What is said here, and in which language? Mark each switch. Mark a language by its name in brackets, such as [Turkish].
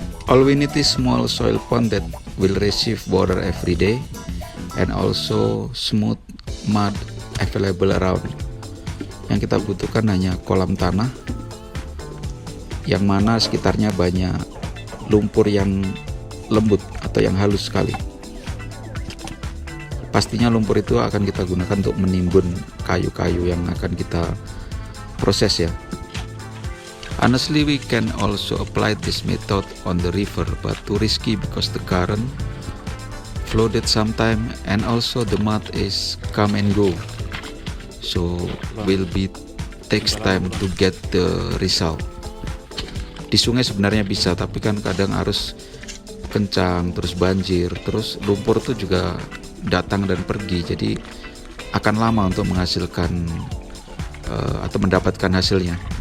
[English] All we need is small soil pond that will receive water every day, and also smooth mud available around. [Indonesian] Yang kita butuhkan hanya kolam tanah yang mana sekitarnya banyak lumpur yang lembut atau yang halus sekali. Pastinya lumpur itu akan kita gunakan untuk menimbun kayu-kayu yang akan kita proses ya. [English] Honestly we can also apply this method on the river, but too risky because the current flooded sometime, and also the mud is come and go, so will be takes time to get the result. [Indonesian] Di sungai sebenarnya bisa, tapi kan kadang arus kencang, terus banjir, terus lumpur itu juga datang dan pergi, jadi akan lama untuk menghasilkan atau mendapatkan hasilnya.